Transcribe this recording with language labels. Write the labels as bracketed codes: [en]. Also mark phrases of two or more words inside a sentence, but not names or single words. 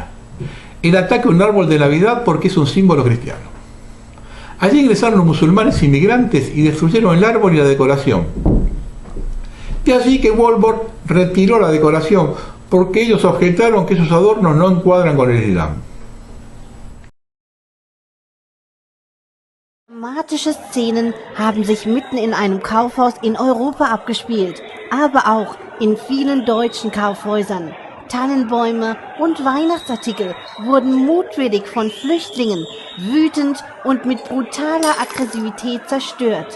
[es] El ataque a un árbol de Navidad porque es un símbolo cristiano. Allí ingresaron los musulmanes inmigrantes y destruyeron el árbol y la decoración. De allí que Walmart retiró la decoración porque ellos objetaron que esos adornos no encuadran con el Islam. [de] Dramatische Szenen haben sich mitten in einem Kaufhaus in Europa abgespielt, aber auch in vielen deutschen Kaufhäusern. Tannenbäume und Weihnachtsartikel wurden mutwillig von Flüchtlingen wütend und mit brutaler Aggressivität zerstört.